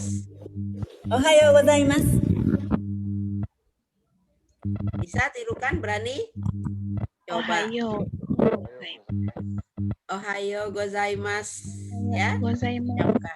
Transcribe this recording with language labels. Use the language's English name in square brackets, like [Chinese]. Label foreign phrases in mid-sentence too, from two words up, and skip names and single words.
[Japanese] おはようございます。 [Indonesian] Bisa tirukan, berani? Coba. Ohayo. [Japanese] おはようございます. [Indonesian] Ya, Gozaimasu. ucapkan.